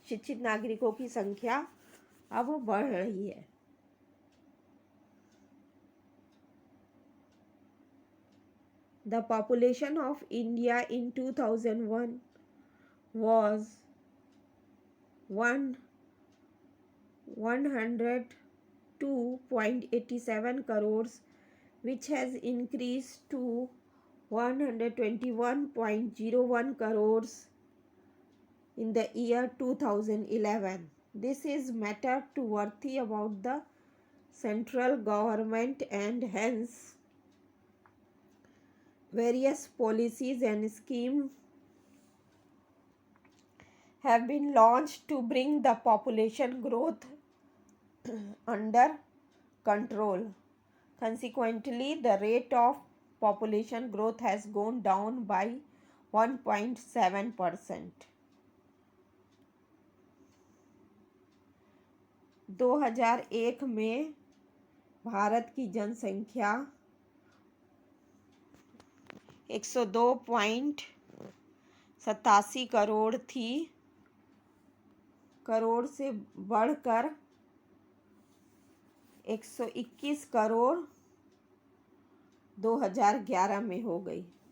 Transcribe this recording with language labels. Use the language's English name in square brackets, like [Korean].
[Hindi] शिक्षित नागरिकों की संख्या अब बढ़ रही है। [English] The population of India in 2001 was 102.87 crores, which has increased to 121.01 crores in the year 2011. This is matter to worthy about the central government, and hence various policies and schemes have been launched to bring the population growth under control. Consequently, the rate of population growth has gone down by 1.7%. [Hindi] 2001 में भारत की जनसंख्या 102.87 करोड़ थी। करोड़ से बढ़कर 121 करोड़ 2011 में हो गई।